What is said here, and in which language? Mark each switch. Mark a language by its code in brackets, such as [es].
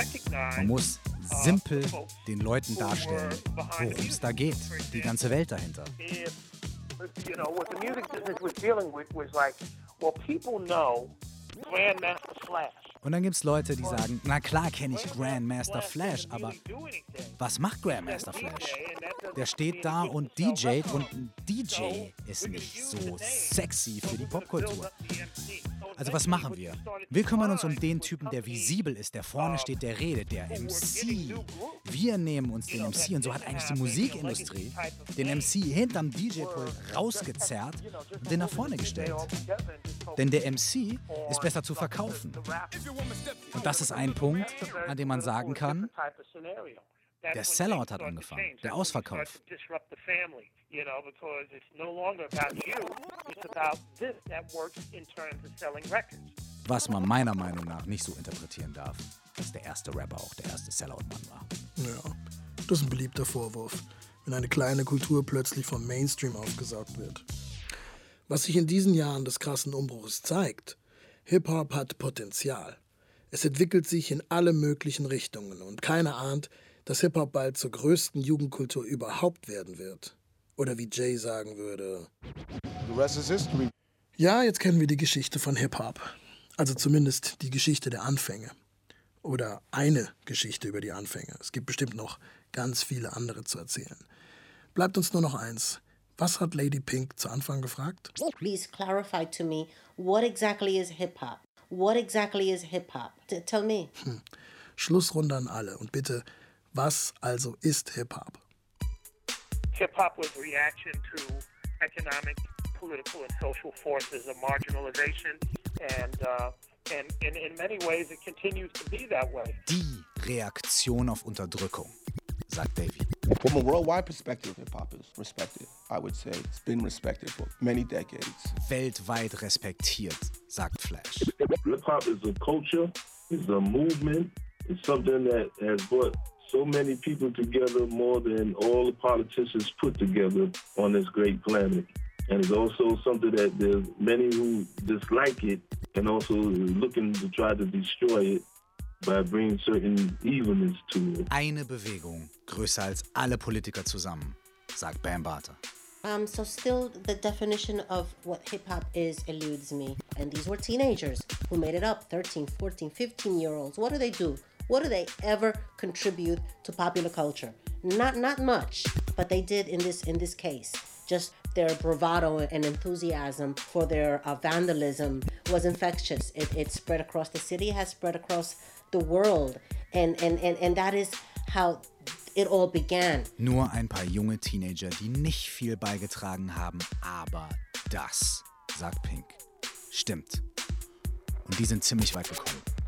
[de] Man muss simpel den Leuten darstellen, worum es da geht, die ganze Welt dahinter. [en] You know, what the music business was dealing with was like, well, people know Grandmaster Flash. [de] Und dann gibt es Leute, die sagen, na klar kenne ich Grandmaster Flash, aber was macht Grandmaster Flash? Der steht da und DJt und ein DJ ist nicht so sexy für die Popkultur. Also was machen wir? Wir kümmern uns um den Typen, der visibel ist, der vorne steht, der redet, der MC. Wir nehmen uns den MC und so hat eigentlich die Musikindustrie den MC hinterm DJ-Pult rausgezerrt und den nach vorne gestellt. Denn der MC ist besser zu verkaufen. Und das ist ein Punkt, an dem man sagen kann, der Sellout hat angefangen, der Ausverkauf. [en] You know, because it's no longer about you, it's about this network in terms of selling records. [de] Was man meiner Meinung nach nicht so interpretieren darf, dass der erste Rapper auch der erste Sellout-Mann war. Ja, das ist ein beliebter Vorwurf, wenn eine kleine Kultur plötzlich vom Mainstream aufgesaugt wird. Was sich in diesen Jahren des krassen Umbruchs zeigt, Hip-Hop hat Potenzial. Es entwickelt sich in alle möglichen Richtungen und keiner ahnt, dass Hip-Hop bald zur größten Jugendkultur überhaupt werden wird. Oder wie Jay sagen würde. [en] The rest is history. [de] Ja, jetzt kennen wir die Geschichte von Hip-Hop. Also zumindest die Geschichte der Anfänge. Oder eine Geschichte über die Anfänge. Es gibt bestimmt noch ganz viele andere zu erzählen. Bleibt uns nur noch eins. Was hat Lady Pink zu Anfang gefragt? [en] Please clarify to me, what exactly is Hip-Hop? What exactly is Hip-Hop? Tell me. [de] Schlussrunde an alle und bitte, was also ist Hip-Hop? [en] Hip-Hop was reaction to economic, political, and social forces of marginalization, and in many ways it continues to be that way. [de] Die Reaktion auf Unterdrückung, sagt Davy. [en] From a worldwide perspective, Hip-Hop is respected. I would say it's been respected for many decades. [de] Weltweit respektiert, sagt Flash. [en] Hip-Hop is a culture, is a movement, is something that has brought so many people together, more than all the politicians put together on this great planet. And it's also something that there's many who dislike it and also looking to try to destroy it by bringing certain evilness to it. [de] Eine Bewegung größer als alle Politiker zusammen, sagt Bam Barter. [en] So still the definition of what hip-hop is eludes me. And these were teenagers who made it up, 13, 14, 15-year-olds. What do they do? What do they ever contribute to popular culture? Not much, but they did in this case. Just their bravado and enthusiasm for their vandalism was infectious. It spread across the city, has spread across the world, and that is how it all began. [de] Nur ein paar junge Teenager, die nicht viel beigetragen haben, aber das, sagt Pink, stimmt. Und die sind ziemlich weit gekommen.